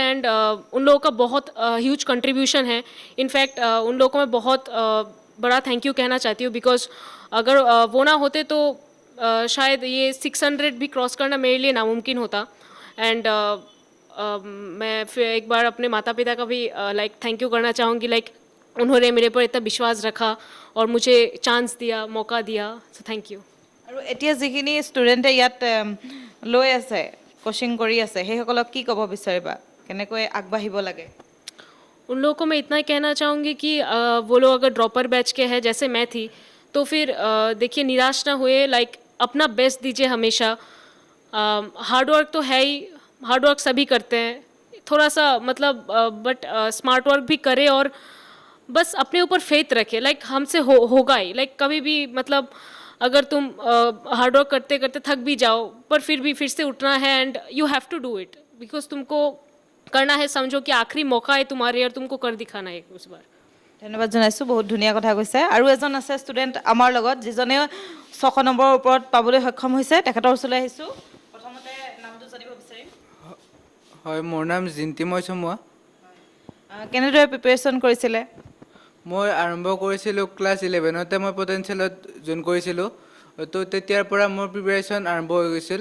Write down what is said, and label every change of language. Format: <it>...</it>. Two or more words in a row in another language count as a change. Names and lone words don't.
<hi>एंड उन लोगों का बहुत</hi> <en>huge contribution</en> <hi>है। इनफैक्ट उन लोगों को मैं बहुत बड़ा</hi> <en>thank you</en> <hi>कहना चाहती हूँ, बिकॉज अगर वो ना होते तो शायद ये 600 भी क्रॉस करना मेरे लिए नामुमकिन होता। एंड मैं फिर एक बार अपने माता पिता का भी</hi> <en>thank you</en> <hi>करना चाहूँगी। उन्होंने मेरे पर इतना विश्वास रखा और मुझे चांस दिया, मौका दिया,</hi> <en>so thank you.</en> <as>আৰু এতিয়া যিখিনি ষ্টুডেণ্টে ইয়াত লৈ আছে কোচিং কৰি আছে সেইসকলক কি ক'ব বিচাৰিবা কেনেকৈ আগবাঢ়িব লাগে?</as> <hi>उन लोगों को मैं इतना ही कहना चाहूँगी कि वो लोग अगर</hi> <en>dropper batch</en> <hi>के हैं जैसे मैं थी, तो फिर देखिए निराश ना हुए, लाइक अपना बेस्ट दीजिए हमेशा।</hi> <en>hard work</en> <hi>तो है ही,</hi> <en>hard work</en> <hi>सभी करते हैं, थोड़ा सा मतलब बट</hi> <en>smart work</en> <hi>भी करें और बस अपने ऊपर फेथ रखें, लाइक हमसे होगा ही, लाइक कभी भी मतलब अगर तुम</hi> <en>hard work</en> <hi>करते करते थक भी जाओ पर फिर भी फिर से उठना है</hi> <en>and you have to do it because</en> <hi>तुमको करना है, समझो कि आखिरी मौका है तुम्हारे और तुमको कर दिखाना है उस बार।</hi> <as>ধন্যবাদ জনাইছোঁ, বহুত ধুনীয়া কথা কৈছে। আৰু এজন আছে ষ্টুডেণ্ট আমাৰ লগত যিজনে 600 নম্বৰৰ ওপৰত পাবলৈ সক্ষম হৈছে, তেখেতৰ ওচৰলৈ আহিছোঁ। প্ৰথমতে নামটো জানিব বিচাৰিম। হয়, মোৰ নাম জিন্তিময় চমুৱা। কেনেদৰে প্ৰিপেৰেশ্যন কৰিছিলে? মই আৰম্ভ কৰিছিলোঁ ক্লাছ 11তে মই পটেনচিয়েলত জইন কৰিছিলোঁ, তো তেতিয়াৰ পৰা মোৰ প্ৰিপেৰেশ্যন আৰম্ভ হৈ গৈছিল।</as>